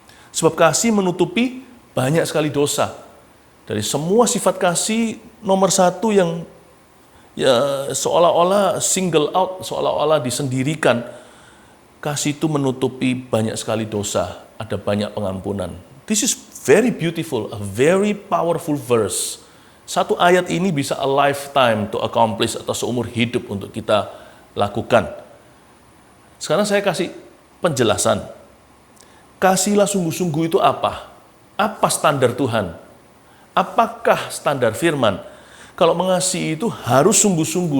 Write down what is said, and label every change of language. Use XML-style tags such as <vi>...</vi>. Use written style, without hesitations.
<id>Sebab kasih menutupi banyak sekali dosa. Dari semua sifat kasih, nomor 1 yang ya seolah-olah</id> <en>single out,</en> <id>seolah-olah disendirikan. Kasih itu menutupi banyak sekali dosa, ada banyak pengampunan.</id> <en>This is very beautiful, a very powerful verse.</en> <id>1 ayat ini bisa</id> <en>a lifetime to accomplish</en> <id>atau seumur hidup untuk kita lakukan. Sekarang saya kasih penjelasan. Kasihlah sungguh-sungguh itu apa? Apa standar Tuhan? Apakah standar firman? Kalau mengasihi itu harus sungguh-sungguh.</id>